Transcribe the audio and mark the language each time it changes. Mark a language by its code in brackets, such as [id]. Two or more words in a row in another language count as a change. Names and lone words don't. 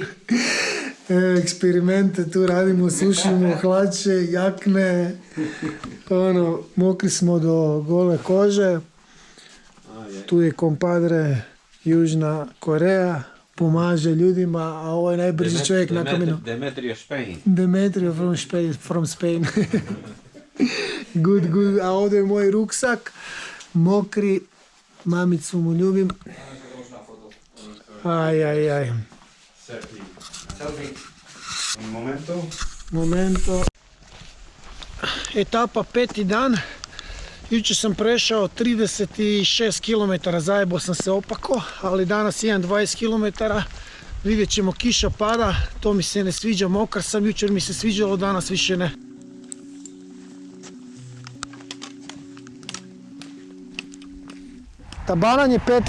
[hr] Eksperimente tu radimo, sušimo hlače, jakne, mokri smo do gole kože. Tu je kompadre Južna Koreja, pomaže ljudima, a ovo je najbrži čovjek na kaminu. Demetrio Spain. [en] Demetrio from Spain. Good. [hr] A ovdje je moj ruksak, mokri, mamicu mu ljubim. Aj. [es] Selfie. Un Momento. Etapa 5. [hr] dan. Jučer sam prešao 36 km, zajebao sam se opako, ali danas imam 20 km. Vidjet ćemo, kiša pada, to mi se ne sviđa, mokar sam, jučer mi se sviđalo, danas više ne. Tabanan je 5.